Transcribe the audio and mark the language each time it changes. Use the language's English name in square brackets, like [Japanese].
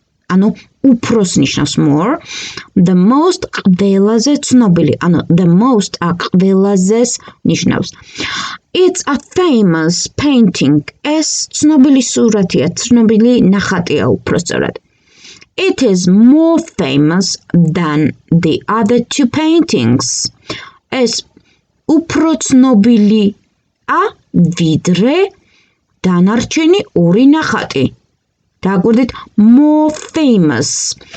[Georgian] ანუ უფროს ნიშნავს more, the most ყველაზე ცნობილი, ანუ the most ყველაზე ნიშნავს. [English] It's a famous painting. [Georgian] ეს ცნობილი სურათია, ცნობილი ნახატია უпроსწორად. [English] It is more famous than the other two paintings. [Georgian] ეს უფრო ცნობილია ვიდრე დანარჩენი ორი ნახატი. დააკვირდით more famous.